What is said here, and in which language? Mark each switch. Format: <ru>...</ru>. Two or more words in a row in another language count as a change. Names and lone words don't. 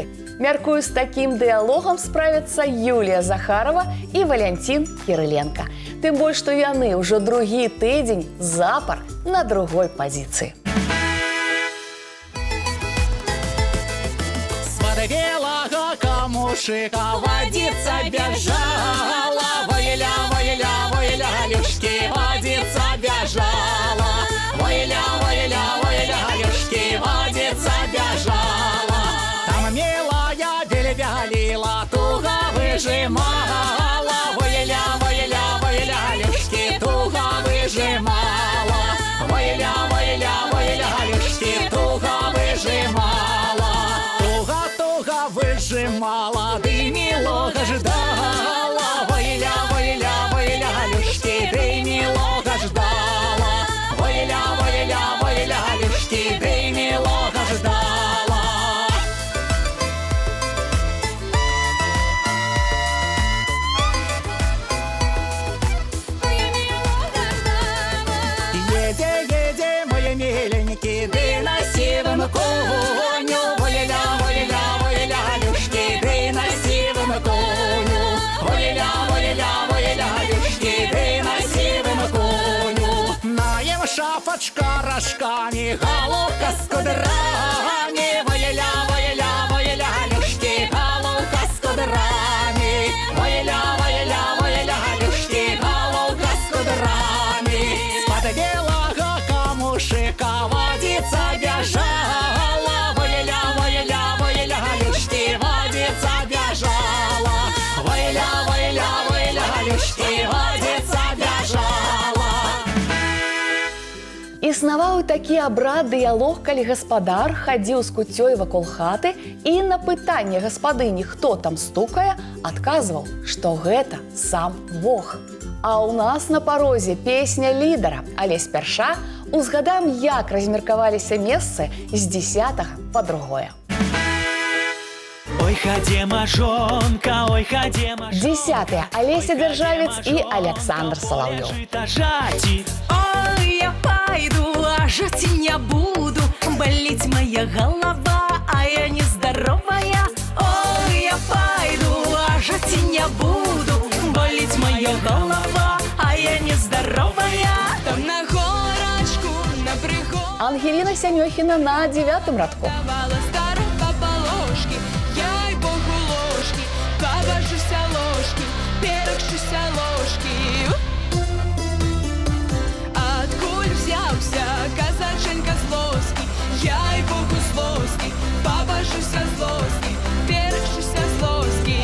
<be>Мяркую, з такім дыялогам справяцца Юлія Захарова і Валянцін Кірыленка. Тым больш, што яны ўжо другі тыдзень запар на другой пазіцыі.</be> <ru>Свата белага камушыка водица бежала, войля, войля, войля, люшки, водица бежала, войля, войля, войля, люшки, водица бежала. Там милая бельбялила, туго выжимала, войля, войля, войля, люшки, туго выжимала, войля, войля, войля, люшки, туго выжимала. Туго выжимала, ты милого ждала, войля, войля, войля, люшки, ты милого ждала, войля, войля, войля, люшки, ты милого ждала. Еде, еде, мои миленькие, ты на сивом коню, войля, войля, войля, люшки, ты на сивом коню, войля, войля, войля, люшки, ты на сивом коню. Наем шапочка рожками, головка с кудрами, войля, войля, войля, люшки, головка с кудрами, войля, войля, войля, люшки, головка с кудрами. С-под белого камушика водица бежала, войля, войля, войля, люшки, водица бежала, войля, войля, войля, люшки, водица бежала.</ru> <be>Існаваў такі абрад дыялог, калі гаспадар хадзіў з куццёй вакол хаты і на пытанне гаспадыні, хто там стукае, адказваў, што гэта сам Бог. А ў нас на парозе песня лідара, але спярша узгадаем, як размеркаваліся месцы з 10 па другое. Ой, хадзема жонка, ой, хадзема 10. Алеся Дзяржавец і Александр Салаўёў.</be> <ru>Ой, я пойду, а жить не буду, болеть моя голова, а я нездоровая. Ой, я пойду, а жить не буду, болеть моя голова, а я нездоровая. Там на горочку, на пригод</ru> <be>Ангеліна Сямёхіна на 9 радку.</be> <ru>давала старой пополошки, я й богу ложки, повожуся ложки, перекшуся ложки. Откуль взялся казаченька злоски, я й богу злоски, повожуся злоски, перекшуся злоски.</ru>